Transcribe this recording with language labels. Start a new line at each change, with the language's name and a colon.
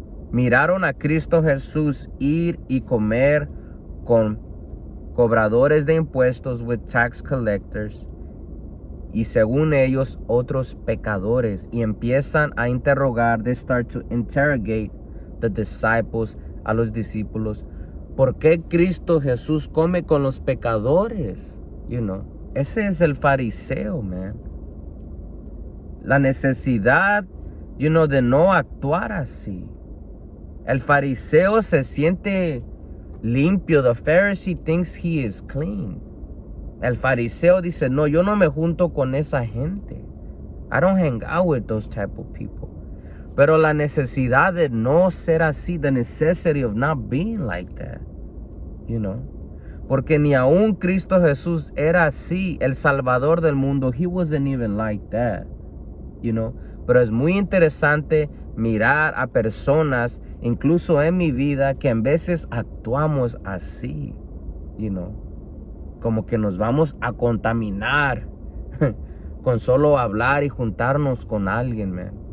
Spanish: Miraron a Cristo Jesús ir y comer con cobradores de impuestos,
English: with tax collectors,
Spanish: y según ellos otros pecadores, y empiezan a interrogar,
English: they start to interrogate the disciples,
Spanish: a los discípulos, ¿por qué Cristo Jesús come con los pecadores? Ese es el fariseo, man. La necesidad, de no actuar así. El fariseo se siente limpio.
English: The Pharisee thinks he is clean.
Spanish: El fariseo dice, no, yo no me junto con esa gente.
English: I don't hang out with those type of people.
Spanish: Pero la necesidad de no ser así,
English: the necessity of not being like that,
Spanish: Porque ni aún Cristo Jesús era así, el Salvador del mundo.
English: He wasn't even like that,
Spanish: Pero es muy interesante mirar a personas, incluso en mi vida, que en veces actuamos así, Como que nos vamos a contaminar con solo hablar y juntarnos con alguien, man.